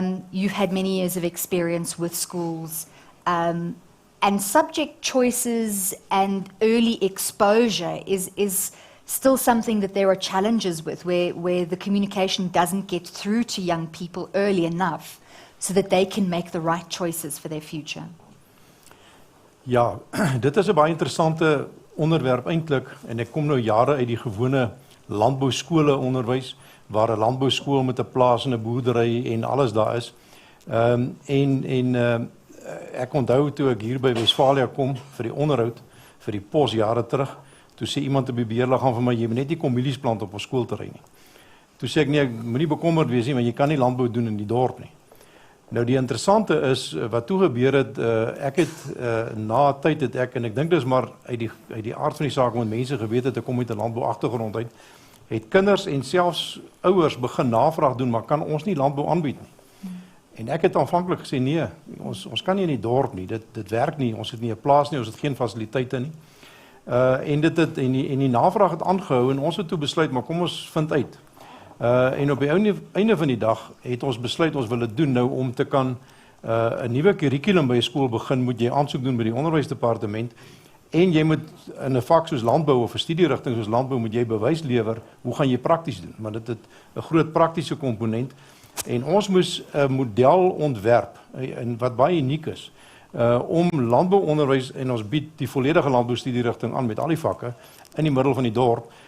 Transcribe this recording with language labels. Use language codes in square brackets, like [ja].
[en] You've had many years of experience with schools, and subject choices and early exposure is still something that there are challenges with, where the communication doesn't get through to young people early enough so that they can make the right choices for their future. [af] Ja, dit is 'n baie interessante onderwerp eintlik, en ek kom nou jare uit die gewone landbouskole onderwys, waar 'n landbouskool met 'n plaas en 'n boerdery en alles daar is. Ek onthou toe ek hier by Westfalia kom vir die onderhoud vir die pos jare terug, toe sê iemand op die beheerliggaam vir my, jy moet net nie kom mielies plant op ons skoolterrein nie. Toe sê ek, nee, ek moenie bekommerd wees nie, want jy kan nie landbou doen in die dorp nie. Nou die interessante is, wat toe gebeur het, ek het na tyd het ek, en ek dink dis maar uit die aard van die saak, want mense geweet het, ek kom met 'n landbou agtergrond uit, het kinders en selfs ouers begin navraag doen, maar kan ons nie landbou aanbied nie? En ek het aanvanklik gesê, nee, ons kan nie in die dorp nie, dit werk nie, ons het nie 'n plaas nie, ons het geen fasiliteite nie. En die navraag het aangehou, en ons het toe besluit, maar kom ons vind uit. En op die einde van die dag het ons besluit, ons wil dit doen nou om te kan 'n nuwe kurrikulum by 'n skool begin, moet jy aansoek doen by die onderwysdepartement, en jy moet in 'n vak soos landbou of 'n studierigting soos landbou moet jy bewys lewer, hoe gaan jy prakties doen, want dit het 'n groot praktiese komponent, en ons moes 'n model ontwerp, en wat baie uniek is, om landbouonderwys, en ons bied die volledige landboustudierigting aan met al die vakke, in die middel van die dorp.